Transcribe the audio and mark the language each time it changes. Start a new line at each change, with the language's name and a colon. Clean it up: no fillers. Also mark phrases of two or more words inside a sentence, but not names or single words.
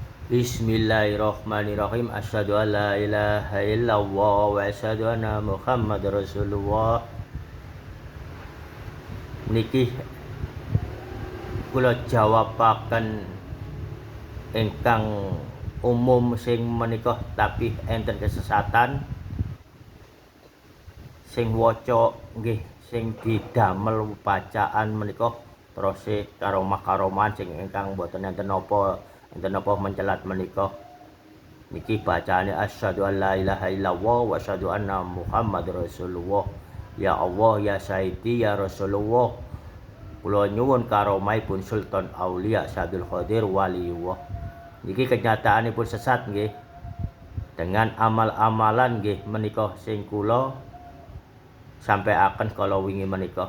Arabic: بسم الله الرحمن الرحيم. أشهد أن لا إله إلا الله وأشهد أن محمدا رسول الله.
Javanese: Niki kula jawabaken ingkang umum sing menika tapi enten kesesatan sing waca nggih sing didamel bacaan menika terus karomah-karomahan sing ingkang boten enten napa mencelat menika niki bacaane
Arabic: أشهد أن لا إله إلا الله وأشهد أن محمدا رسول الله. يا الله، يا سيدي، يا رسول الله,
Javanese: kula nyuwun karomahipun Sultan Aulia Syabdul Qadir Waliullah. Niki kenyataanipun sesat nggih.
Indonesian: Dengan amal-amalan
Javanese: nggih menika sing kula sampaiaken kala wingi menika.